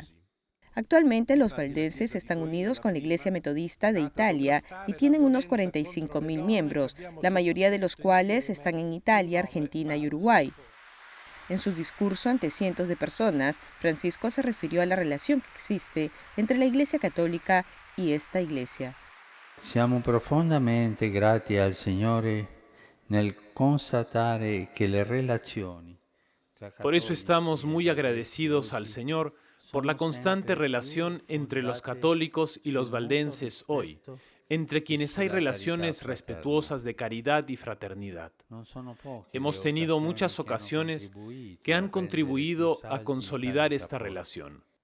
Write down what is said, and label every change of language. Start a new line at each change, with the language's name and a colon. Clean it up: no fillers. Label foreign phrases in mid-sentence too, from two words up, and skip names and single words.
Spanish: Actualmente los valdenses están unidos con la Iglesia Metodista de Italia y tienen unos 45.000 miembros, la mayoría de los cuales están en Italia, Argentina y Uruguay. En su discurso ante cientos de personas, Francisco se refirió a la relación que existe entre la Iglesia Católica y esta iglesia.
Italian: Siamo profondamente grati al Signore nel constatare che le relazioni.
Spanish: Por eso estamos muy agradecidos al Señor por la constante relación entre los católicos y los valdenses hoy, entre quienes hay relaciones respetuosas de caridad y fraternidad. Hemos tenido muchas ocasiones que han contribuido a consolidar esta relación.